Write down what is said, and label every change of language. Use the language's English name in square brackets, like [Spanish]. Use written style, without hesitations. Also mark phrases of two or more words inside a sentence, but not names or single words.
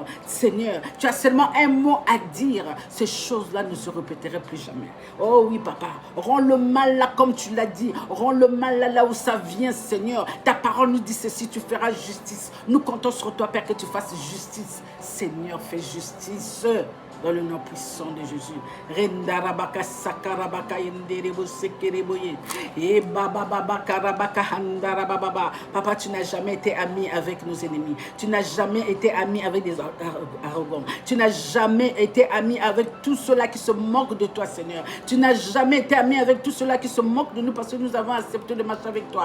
[French] Seigneur, tu as seulement un mot à dire. Ces choses-là ne se répéteraient plus jamais. Oh oui, Papa, rends le mal là comme tu l'as dit. Rends le mal là où ça vient, Seigneur. Ta parole nous dit ceci, tu feras justice. Nous comptons sur toi, Père, que tu fasses justice. Seigneur, fais justice. Dans le nom puissant de Jésus. Rendarabaka sakarabaka yenderebo sekereboye. Et baba karabaka handarababa. Papa, tu n'as jamais été ami avec nos ennemis. Tu n'as jamais été ami avec des arrogants. Tu n'as jamais été ami avec tous ceux-là qui se moquent de toi, Seigneur. Tu n'as jamais été ami avec tous ceux-là qui se moquent de nous parce que nous avons accepté de marcher avec toi.